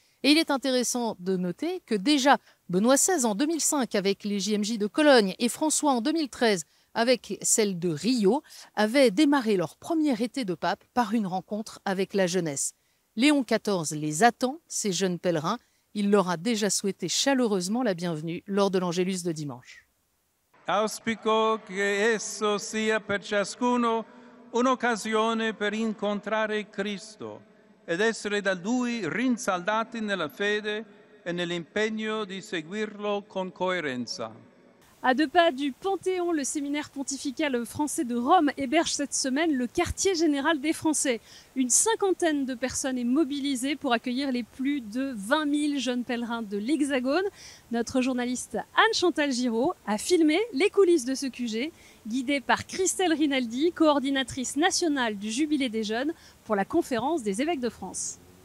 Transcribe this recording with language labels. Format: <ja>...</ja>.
<fr>Et il est intéressant de noter que déjà Benoît XVI en 2005 avec les JMJ de Cologne et François en 2013 avec celle de Rio avaient démarré leur premier été de pape par une rencontre avec la jeunesse. Léon XIV les attend, ces jeunes pèlerins. Il leur a déjà souhaité chaleureusement la bienvenue lors de l'Angélus de dimanche.</fr> <it>Auspico che esso sia per ciascuno un'occasione per incontrare Cristo ed essere da Lui rinsaldati nella fede e nell'impegno di seguirlo con coerenza.</it> <fr>À 2 pas du Panthéon, le séminaire pontifical français de Rome héberge cette semaine le quartier général des Français. Une 50aine de personnes est mobilisée pour accueillir les plus de 20 000 jeunes pèlerins de l'Hexagone. Notre journaliste Anne-Chantal Giraud a filmé les coulisses de ce QG, guidée par Christelle Rinaldi, coordinatrice nationale du Jubilé des Jeunes pour la conférence des évêques de France.</fr>